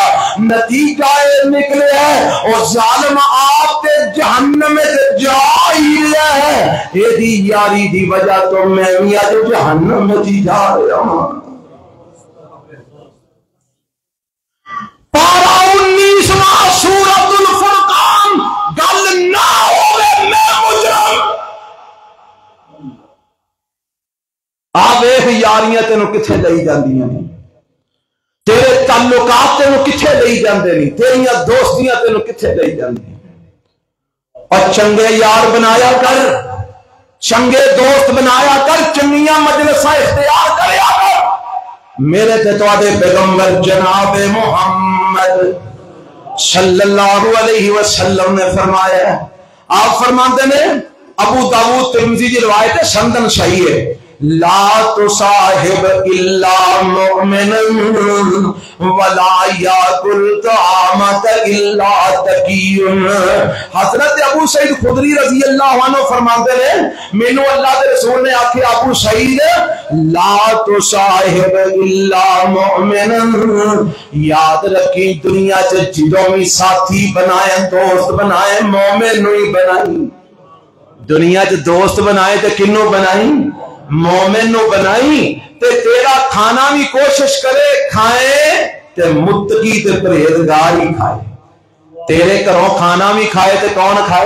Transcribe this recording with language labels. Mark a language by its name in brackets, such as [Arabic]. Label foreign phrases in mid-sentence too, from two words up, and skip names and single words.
[Urdu] نتیجہ نکلے ہے اور ظالم آپ تے جہنم میں جا ہی رہا ہے، یہ دی یاری دی وجہ تو میں میاں جو جہنم میں جا رہا ہوں۔ [Punjabi] پارا 19واں سورۃ الفرقان، گل نہ ہوئے میں مجرم۔ آ ویکھ یاریاں تینوں کتھے لئی جاندیاں نہیں، تیرے تعلقات تینوں کتھے لئی جاندے نہیں، تیریاں دوستیاں تینوں کتھے لئی جاندیاں۔ اور چنگے یار بنایا کر، چنگے دوست بنایا کر، چنگیاں مجلساں اختیار کریا کر۔ میرے تے تواڈے پیغمبر جناب محمد [Arabic] صلی اللہ علیہ وسلم [Punjabi] نے فرمایا، [Urdu] آپ فرماتے ہیں ابو داؤد ترمذی کی روایت ہے، سندن صحیح ہے، [Arabic] لا تصاحب الا مؤمنا ولا یاکل طعامک الا تقی۔ [Punjabi] حضرت ابو سعید خدری [Arabic] رضی اللہ عنہ [Punjabi] فرماتے ہیں مینوں اللہ کے رسول نے آکھے ابو سعید [Arabic] لا تصاحب الا مؤمنا، [Punjabi] یاد رکھی دنیا چ جدوں بھی ساتھی بنائے دوست بنائے مومن نو ہی بنائی۔ دنیا چ دوست بنائے تے کنوں بنائی؟ مومن نو بنائی۔ تے تیرا کھانا بھی کوشش کرے کھائے تے متقی تے پرہیزگار ہی کھائے۔ تیرے گھروں کھانا بھی کھائے تے کون کھائے؟